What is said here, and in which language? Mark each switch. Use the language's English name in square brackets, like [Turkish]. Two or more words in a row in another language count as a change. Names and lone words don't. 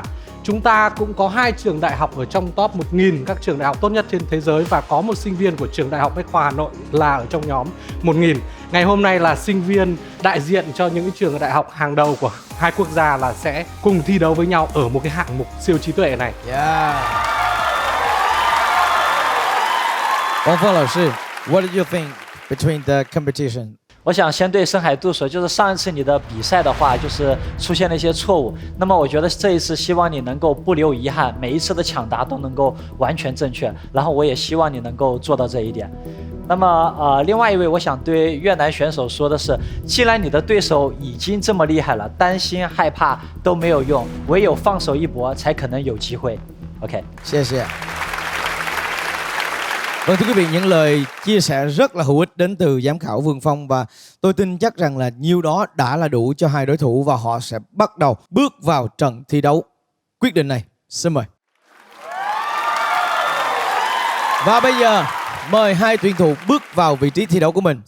[Vietnamese] Chúng ta cũng có 2 trường đại học ở trong top 1000 các trường đại học tốt nhất trên thế giới, và có một sinh viên của trường Đại học Bách khoa Hà Nội là ở trong nhóm 1000. Ngày hôm nay là sinh viên đại diện cho những cái trường đại học hàng đầu của 2 quốc gia là sẽ cùng thi đấu với nhau ở một cái hạng mục siêu trí tuệ này. [English] 王峰老师 ，What do you think between the competition? [Chinese] 我想先对深海渡说，就是上一次你的比赛的话，就是出现了一些错误。那么我觉得这一次希望你能够不留遗憾，每一次的抢答都能够完全正确。然后我也希望你能够做到这一点。那么另外一位我想对越南选手说的是，既然你的对手已经这么厉害了，担心害怕都没有用，唯有放手一搏才可能有机会。OK， [Vietnamese] 谢谢。Vâng, thưa quý vị, những lời chia sẻ rất là hữu ích đến từ giám khảo Vương Phong, và tôi tin chắc rằng là nhiêu đó đã là đủ cho hai đối thủ và họ sẽ bắt đầu bước vào trận thi đấu quyết định này. Xin mời. Và bây giờ mời hai tuyển thủ bước vào vị trí thi đấu của mình.